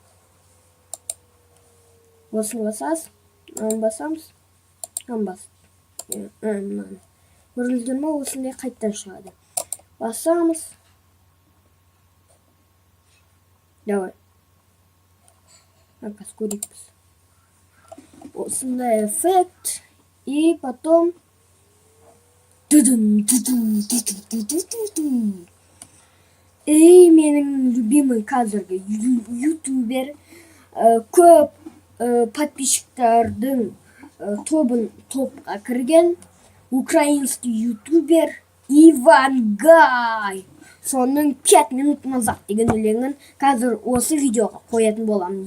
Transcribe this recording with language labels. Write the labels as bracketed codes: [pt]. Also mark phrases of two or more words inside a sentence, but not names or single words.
[kk] Осыны басасыз, басамыз, көрдіңіздер ме? Осындай қайттан шығады. Басамыз. Давай. Көрейікпіз. Осындай эффект. [ru] И потом [kk] И менің любимый қазіргі ютубер, көп подписчиктардың топқа кірген украинский ютубер Ивангай. Соның 5 минут назад деген өлеңін қазір осы видеоға қоятын боламын.